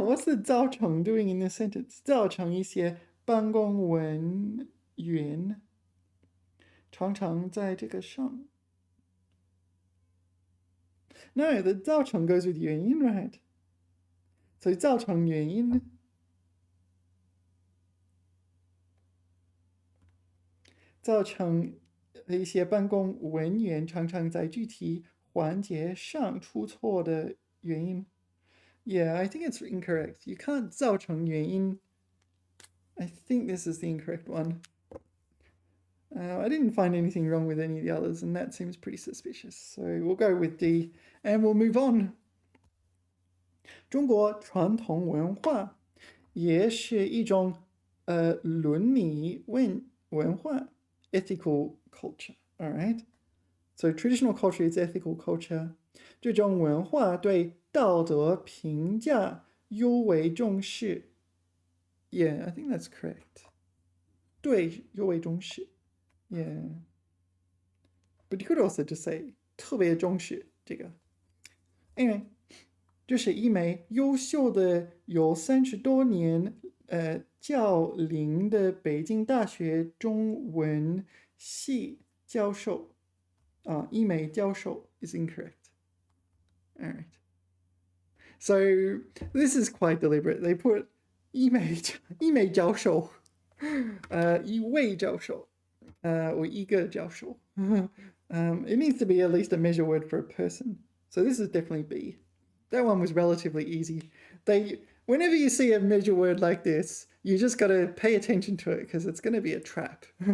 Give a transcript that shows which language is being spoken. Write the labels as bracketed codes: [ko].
[en] What's the 造成 doing in this sentence? [zh] 造成一些办公文员常常在这个上。 [en] No, the 造成 goes with 原因, right? [zh] So 造成原因。造成一些办公文员常常在具体环节上出错的原因。 [en] Yeah, I think it's incorrect. You can't [zh] 造成原因. [en] I think this is the incorrect one. I didn't find anything wrong with any of the others, and that seems pretty suspicious. So we'll go with D, and we'll move on. [zh] 中国传统文化也是一种伦理文化 [en] ethical culture. All right. So traditional culture is ethical culture. [zh] 这种文化对道德评价尤为重视。 [en] Yeah, I think that's correct. [zh] 对尤为重视。 [en] Yeah. But you could also just say [zh] 特别重视这个。 [en] Anyway, [zh] 这是一枚优秀的有30多年教龄的北京大学中文系教授。一枚教授 [en] is incorrect. All right. So this is quite deliberate. They put [zh] 一枚教授，一位教授， [en] or [zh] 一个教授。 [en] It needs to be at least a measure word for a person. So this is definitely B. That one was relatively easy. Whenever you see a measure word like this, you just got to pay attention to it because it's going to be a trap.